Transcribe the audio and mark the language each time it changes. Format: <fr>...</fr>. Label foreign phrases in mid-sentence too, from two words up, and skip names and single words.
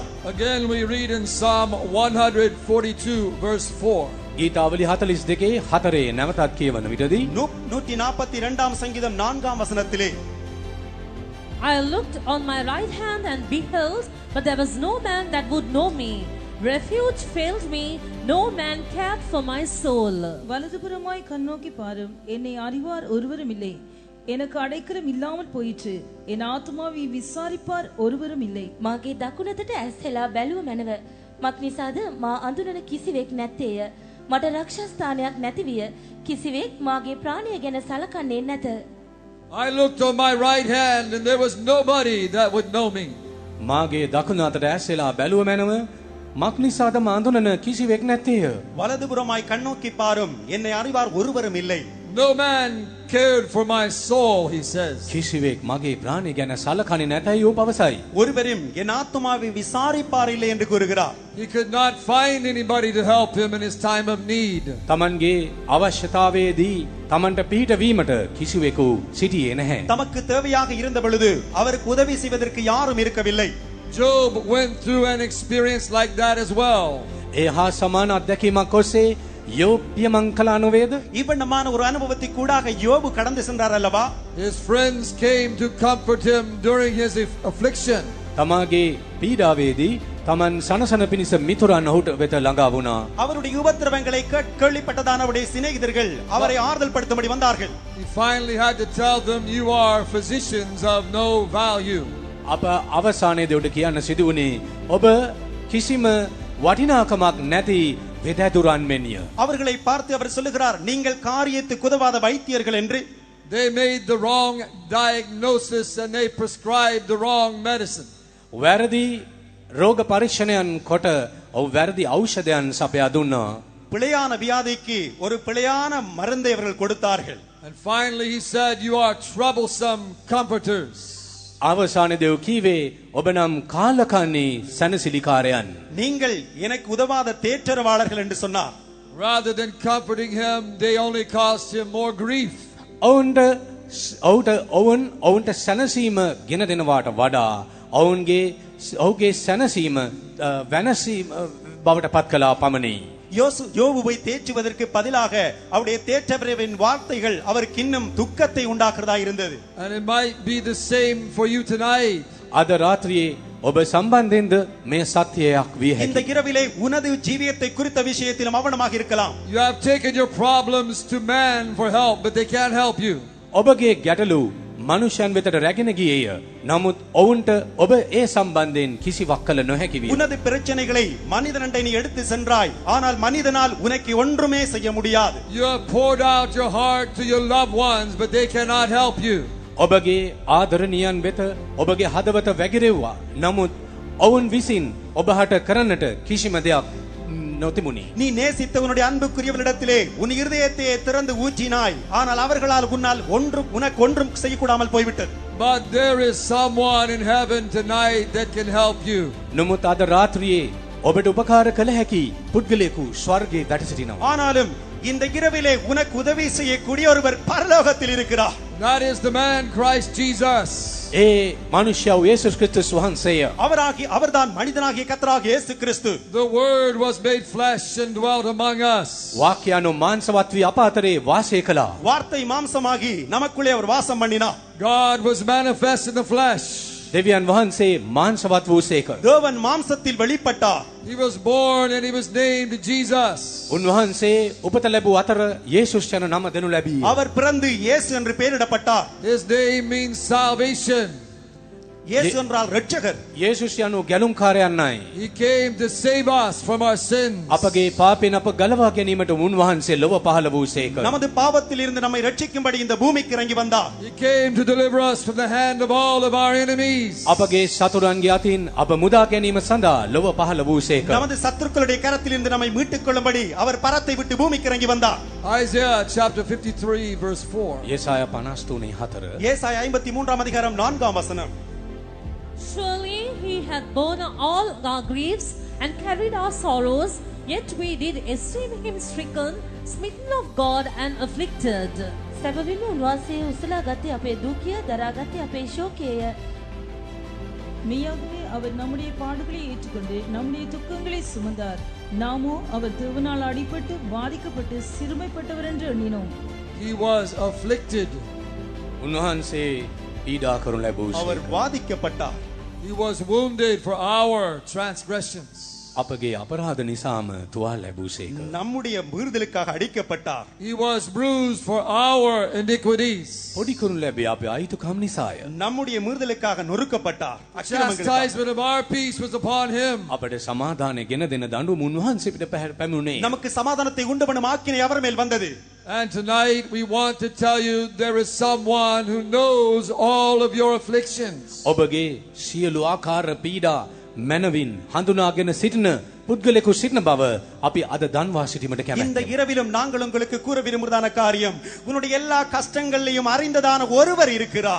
<en>Again we read in Psalm 142 verse 4.</en> <si>ගීතාවලි 42 4 නැවතත් කියවන විටදී</si> <ta>142 சங்கீதம் 4 வசனத்திலே</ta> <en>I looked on my right hand and beheld, but there was no man that would know me. Refuge failed me, no man cared for my soul.</en> <ta>வலதுபுறமாய் கண்ணோக்கி பாரும், என்னை அறிவார் ஒருவரும் இல்லை. எனக்கு அடைக்கலம் இல்லாமல் போயிற்று, என் ஆத்துமாவை விசாரிப்பார் ஒருவரும் இல்லை.</ta> <si>මාගේ දකුණතට ඇස් හෙලා බැලුව මැනව. මක් නිසාද මා අඳුනන කිසිවෙක් නැත්තේය. මට රක්ෂස්ථානයක් නැති විය. කිසිවෙක් මාගේ ප්‍රාණය ගැන සලකන්නේ නැත.</si> <en>I looked on my right hand and there was nobody that would know me.</en> <si>මාගේ දකුණු අතට ඇස්සෙලා බැලුව මැනව මක් නිසාද මා අඳුනන කිසිවෙක් නැත්තේය.</si> <ta>வலதுபுறமாய் கண்ணோக்கி பாரும், என்னை அறிவார் ஒருவரும் இல்லை.</ta> <en>No man cared for my soul, he says.</en> <si>කිසිවෙක් මගේ ප්‍රාණය ගැන සලකන්නේ නැතයි ඔහු පවසයි.</si> <ta>ஒருவரும் என் ஆத்துமாவை விசாரிப்பார் இல்லை என்று கூறுகிறார்.</ta> <en>He could not find anybody to help him in his time of need.</en> <si>තමන්ගේ අවශ්‍යතාවයේදී තමන්ට පිහිටවීමට කිසිවෙකු සිටියේ නැහැ.</si> <ta>தமக்கு தேவையாக இருந்த பொழுது அவருக்கு உதவி செய்வதற்கு யாரும் இருக்கவில்லை.</ta> <en>Job went through an experience like that as well.</en> <si>ඒ හා සමාන අත්දැකීමක් ඔස්සේ යෝබ් පියමන් කළා නොවේද?</si> <ta>இவ்வண்ணமான ஒரு அனுபவத்தை கூடாக யோபு கடந்து சென்றார் அல்லவா?</ta> <en>His friends came to comfort him during his affliction.</en> <si>තමාගේ පීඩාවේදී තමන් සනසන පිණිස මිතුරන් ඔහුට වෙත ළඟා වුණා.</si> <ta>அவருடைய உபத்திரவங்களை கேள்விப்பட்டதான அவருடைய சிநேகிதர்கள் அவரை ஆறுதல் படுத்தும்படி வந்தார்கள்.</ta> <en>He finally had to tell them, you are physicians of no value.</en> <si>අප අවසානයේදී උඩ කියන්න සිදු වුණේ ඔබ කිසිම වටිනාකමක් නැති වෙදැදුරන් මෙන්ය.</si> <ta>அவர்களை பார்த்து அவர் சொல்லுகிறார், நீங்கள் காரியத்துக்கு உதவாத வைத்தியர்கள் என்று.</ta> <en>They made the wrong diagnosis and they prescribed the wrong medicine.</en> <si>වැරදි රෝග පරීක්ෂණයන් කොට ඔව් වැරදි ඖෂධයන් සපයා දුන්නා.</si> <ta>பிழையான வியாதிக்கு ஒரு பிழையான மருந்தை அவர்கள் கொடுத்தார்கள்.</ta> <en>And finally he said, you are troublesome comforters.</en> <si>අවසානයේදී ඔහු කීවේ ඔබ නම් කාලකන්ණී සනසිලිකාරයන්.</si> <ta>நீங்கள் எனக்கு உதவாத தேற்றரவாளர்கள் என்று சொன்னார்.</ta> <en>Rather than comforting him, they only caused him more grief.</en> <si>ඔවුන්ට සැනසීම ගෙන දෙනවාට වඩා ඔවුන්ගේ සැනසීම වෙනසීම බවට පත් කළා පමණි.</si> <ta>யோபுவை தேற்றுவதற்கு பதிலாக அவருடைய தேற்றவரின் வார்த்தைகள் அவருக்கு இன்னும் துக்கத்தை உண்டாக்குறதா இருந்தது.</ta> <en>And it might be the same for you tonight.</en> <si>අද රාත්‍රියේ ඔබ සම්බන්ධයෙන්ද මේ සත්‍යයක් විය</si> <ta>இந்த</ta> <si>හැකියි.</si> <ta>இரவிலே உனது ஜீவியத்தை குறித்த விஷயத்திலும் அவனமாக இருக்கலாம்.</ta> <en>You have taken your problems to man for help, but they can't help you.</en> <si>ඔබගේ ගැටලු මනුෂ්‍යයන් වෙතට රැගෙන ගියේය. නමුත් ඔවුන්ට ඔබ ඒ සම්බන්ධයෙන් කිසිවක් කළ නොහැකි විය.</si> <ta>உனது பிரச்சனைகளை மனிதனண்டை நீ எடுத்து சென்றாய், ஆனால் மனிதனால் உனக்கு ஒன்றுமே செய்ய முடியாது.</ta> <en>You have poured out your heart to your loved ones, but they cannot help you.</en> <si>ඔබගේ ආදරණීයන් වෙත ඔබගේ හදවත වැగిරෙව්වා. නමුත් ඔවුන් විසින් ඔබහට කරන්නට කිසිම දෙයක් නොතිබුණි.</si> <ta>நீ நேசித்த உன்னுடைய அன்புக்குரியவனிடத்திலே உன் இருதயத்தை திறந்து ஊற்றினாய், ஆனால் அவர்களால் உன்னால் உனக்கு ஒன்றும் செய்யக்கூடாமல் போய்விட்டது.</ta> <en>But there is someone in heaven tonight that can help you.</en> <si>නමුත් අද රාත්‍රියේ ඔබට උපකාර කළ හැකි පුද්ගලයෙකු ස්වර්ගයේ වැඩ සිටිනවා.</si> <ta>ஆனாலும் இந்த இரவிலே உனக்கு உதவி செய்யக்கூடிய ஒருவர் பரலோகத்தில் இருக்கிறார்.</ta> <en>That is the man Christ Jesus.</en> <si>ඒ මනුෂ්‍යව යේසුස් ක්‍රිස්තුස් වහන්සේය.</si> <ta>அவர்தான் மனிதனாகிய கர்த்தராகிய இயேசு கிறிஸ்து.</ta> <en>The word was made flesh and dwelt among us.</en> <si>වාක්‍යano මාංශවත් වී අප අතරේ වාසය කළා.</si> <ta>வார்த்தை மாம்சமாகி நமக்குள்ளே அவர் வாசம் பண்ணினார்.</ta> <en>God was manifest in the flesh.</en> <si>දෙවියන් වහන්සේ මාංශවත් වූසේක.</si> <ta>தேவன் மாம்சத்தில் வெளிப்பட்டார்.</ta> <en>He was born and he was named Jesus.</en> <si>උන්වහන්සේ උපත ලැබූ අතර යේසුස් යන නම දෙනු ලැබී.</si> <ta>அவர் பிறந்து இயேசு என்று பெயரிடப்பட்டார்.</ta> <en>His name means salvation.</en> <ta>இயேசு என்றால் இரட்சகர்.</ta> <si>යේසුස් යනු ගැලුම්කාරයන්යි.</si> <en>He came to save us from our sins.</en> <si>අපගේ පාපෙන් අප ගලවා ගැනීමට උන්වහන්සේ ලොව පහළ වූසේක.</si> <ta>நமது பாவத்தில் இருந்து நம்மை ரட்சிக்கும்படி இந்த பூமிக்கு இறங்கி வந்தார்.</ta> <en>He came to deliver us from the hand of all of our enemies.</en> <si>අපගේ සතුරන්ගේ අතින් අප මුදා ගැනීම සඳහා ලොව පහළ වූසේක.</si> <ta>நமது சத்துருக்களுடைய கரத்தில் இருந்து நம்மை மீட்டுக் கொள்ளும்படி அவர் பரத்தை விட்டு பூமிக்கு இறங்கி வந்தார்.</ta> <en>Isaiah chapter 53 verse 4.</en> <si>යෙසායා 53 4.</si> <ta>ஏசாயா 53 அதிகாரம் 4 வசனம்.</ta> <en>Surely he hath borne all our griefs and carried our sorrows, yet we did esteem him stricken, smitten of God and afflicted.</en> <si>සැබවින්ම උන්වහන්සේ උසලා ගත්තේ අපේ දුකිය, දරාගත්තේ අපේ ශෝකයය.</si> <ta>மெய்யாகவே அவர் நம்முடைய பாடுகளை ஏற்றுக்கொண்டு நம்முடைய துக்கங்களை சுமந்தார். நாமோ அவர் தேவனால் அடிபட்டு பாதிக்கப்பட்டு சிறுமைப்பட்டவர் என்று எண்ணினோம்.</ta> <en>He was afflicted.</en> <si>උන්වහන්සේ පීඩා කරනු ලැබූසේ.</si> <ta>அவர் வாதிக்கப்பட்டார்.</ta> <en>He was wounded for our transgressions.</en> <si>අපගේ අපරාධ නිසාම තුවාල ලැබූසේක.</si> <ta>நம்முடைய மீறுதலுக்காக அடிக்கப்பட்டார்.</ta> <en>He was bruised for our iniquities.</en> <si>පොඩි කරනු ලැබේ අපේ අයිතුකම් නිසාය.</si> <ta>நம்முடைய மீறுதலுக்காக நொறுக்கப்பட்டார்.</ta> <en>Chastisement of our peace was upon him.</en> <si>අපට සමාදානය ගෙන දෙන දඬුවම උන්වහන්සේ පිට පැමුණේ.</si> <ta>நமக்கு சமாதானத்தை உண்டு பண்ணும் ஆக்கினை அவர் மேல் வந்தது.</ta> <en>And tonight we want to tell you there is someone who knows all of your afflictions.</en> <si>ඔබගේ සියලු ආකාර පීඩා මනවින් හඳුනාගෙන සිටින පුද්ගලයෙකු සිටින බව අපි අද දන්වා සිටීමට</si> <ta>இந்த</ta> <si>කැමැත්තෙමු.</si> <ta>இரவிலும் நாங்கள் உங்களுக்கு கூற விரும்புவதான காரியம், உன்னுடைய எல்லா கஷ்டங்களையும் அறிந்ததான ஒருவர் இருக்கிறார்.</ta>